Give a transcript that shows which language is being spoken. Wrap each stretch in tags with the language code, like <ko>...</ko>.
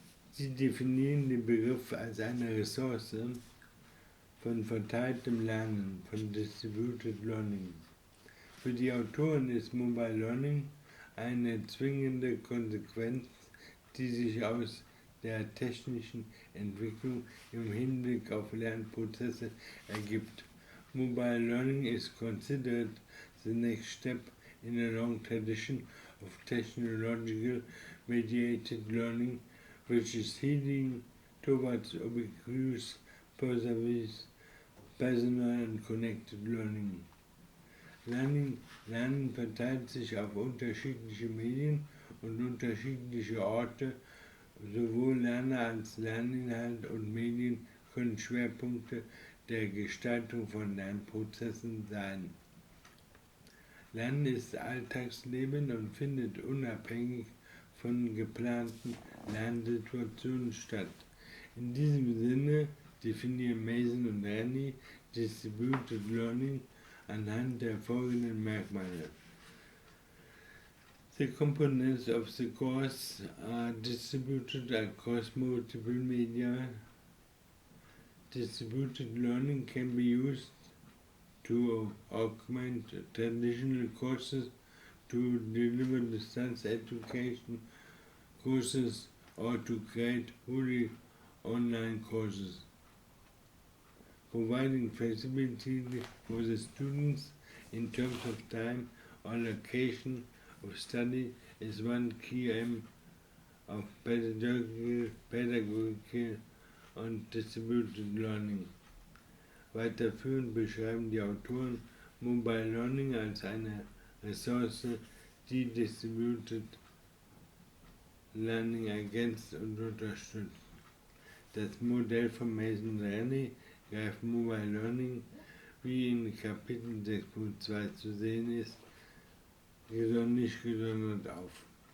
<de>Sie definieren den Begriff als eine Ressource von verteiltem Lernen, von Distributed Learning. Für die Autoren ist Mobile Learning eine zwingende Konsequenz, die sich aus der technischen Entwicklung im Hinblick auf Lernprozesse ergibt.</de> <en>Mobile learning is considered the next step in a long tradition of technological mediated learning, which is heading towards ubiquitous, pervasive, personal and connected learning.</en> <de>Lernen verteilt sich auf unterschiedliche Medien und unterschiedliche Orte. Sowohl Lerner als Lerninhalt und Medien können Schwerpunkte der Gestaltung von Lernprozessen sein. Lernen ist Alltagsleben und findet unabhängig von geplanten Lernsituationen statt. In diesem Sinne definieren Mason und Rennie Distributed Learning anhand der folgenden Merkmale.</de> <en>The components of the course are distributed across multiple media. Distributed learning can be used to augment traditional courses, to deliver distance education courses, or to create fully online courses. Providing flexibility for the students in terms of time or location of study is one key aim of pedagogical und Distributed Learning.</en> <de>Weiterführend beschreiben die Autoren Mobile Learning als eine Ressource, die Distributed Learning ergänzt und unterstützt. Das Modell von Mason Rennie greift Mobile Learning, wie in Kapitel 6.2 zu sehen ist, nicht gesondert auf.</de>